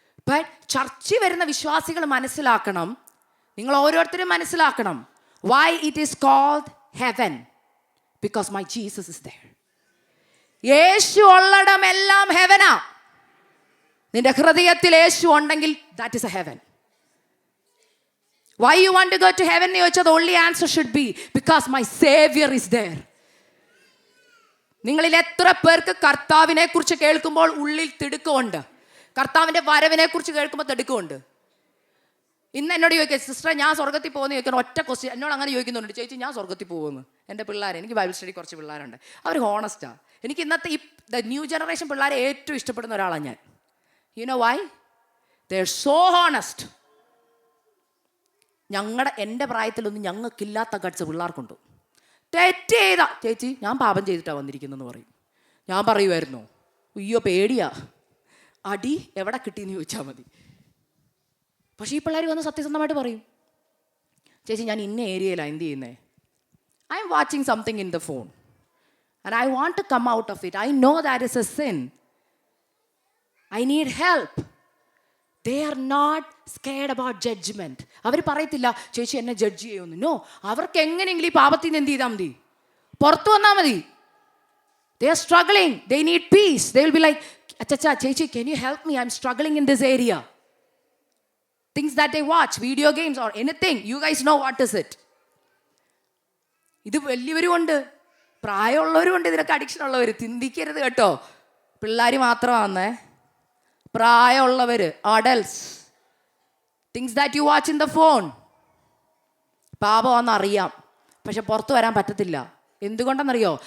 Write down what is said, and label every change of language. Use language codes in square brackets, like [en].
[en] but [ml] ചർച്ചിൽ വരുന്ന വിശ്വാസികൾ മനസ്സിലാക്കണം, നിങ്ങൾ ഓരോരുത്തരും മനസ്സിലാക്കണം, [en] Why it is called heaven, because my Jesus is there. [ml] യേശു ഉള്ളിടമെല്ലാം ഹെവനാ. നിന്റെ ഹൃദയത്തിൽ യേശു ഉണ്ടെങ്കിൽ [en] That is a heaven. Why you want to go to heaven? The only answer should be because my Savior is there. [ml] നിങ്ങളിൽ എത്ര പേർക്ക് കർത്താവിനെ കുറിച്ച് കേൾക്കുമ്പോൾ ഉള്ളിൽ തിടുക്കമുണ്ട്? കർത്താവിൻ്റെ വരവിനെ കുറിച്ച് കേൾക്കുമ്പോൾ തിടുക്കമുണ്ട്? ഇന്ന് എന്നോട് ചോദിക്കുക, സിസ്റ്റർ ഞാൻ സ്വർഗത്തിൽ പോകുന്ന ചോദിക്കണം. ഒറ്റ ക്വസ്റ്റ്യൻ എന്നോട് അങ്ങനെ ചോദിക്കുന്നുണ്ട്, ചേച്ചി ഞാൻ സ്വർഗത്തിൽ പോകുമെന്ന്. എൻ്റെ പിള്ളേർ, എനിക്ക് ബൈബിൾ സ്റ്റഡി കുറച്ച് പിള്ളേരുണ്ട്, അവർ ഹോണസ്റ്റാണ്. എനിക്ക് ഇന്നത്തെ ഈ ന്യൂ ജനറേഷൻ പിള്ളേരെ ഏറ്റവും ഇഷ്ടപ്പെടുന്ന ഒരാളാണ് ഞാൻ. [en] You know why? They are so honest. [ml] എൻ്റെ പ്രായത്തിലൊന്നും ഞങ്ങൾക്കില്ലാത്ത ഗട്സ് പിള്ളേർക്കുണ്ട്. തെറ്റ് ചെയ്താ ചേച്ചി ഞാൻ പാപം ചെയ്തിട്ടാണ് വന്നിരിക്കുന്നതെന്ന് പറയും. ഞാൻ പറയുമായിരുന്നു, അയ്യോ പേടിയാ, അടി എവിടെ കിട്ടിയെന്ന് ചോദിച്ചാൽ മതി. പക്ഷേ ഈ പിള്ളേർ വന്ന് സത്യസന്ധമായിട്ട് പറയും, ചേച്ചി ഞാൻ ഇന്ന ഏരിയയിലാണ് എന്ത് ചെയ്യുന്നത്, [en] I'm watching something in the phone and I want to come out of it. I know that is a sin. I need help. They are not scared about judgment. [ml] അവർ പറയത്തില്ല ചേച്ചി എന്നെ ജഡ്ജ് ചെയ്യുമെന്ന്. No, അവർക്ക് എങ്ങനെയെങ്കിലും ഈ പാപത്തിൽ നിന്ന് എന്ത് ചെയ്താൽ മതി, പുറത്തു വന്നാൽ മതി. [en] They are struggling. They need peace. They will be like, അച്ഛാ ചേച്ചി can you help me? I'm struggling in this area. Things that they watch, video games or anything. You guys know what is it. [ml] ഇത് വലിയവരും ഉണ്ട്, പ്രായമുള്ളവരും ഉണ്ട്, ഇതിനൊക്കെ addiction ഉള്ളവർ. ചിന്തിക്കരുത് കേട്ടോ, പിള്ളേർ മാത്രമാണേ. പ്രായമുള്ളവർ, [en] Adults, things that you watch in the phone. [ml] പാപമാണെന്നറിയാം, പക്ഷെ പുറത്തു വരാൻ പറ്റത്തില്ല. എന്തുകൊണ്ടെന്നറിയോ?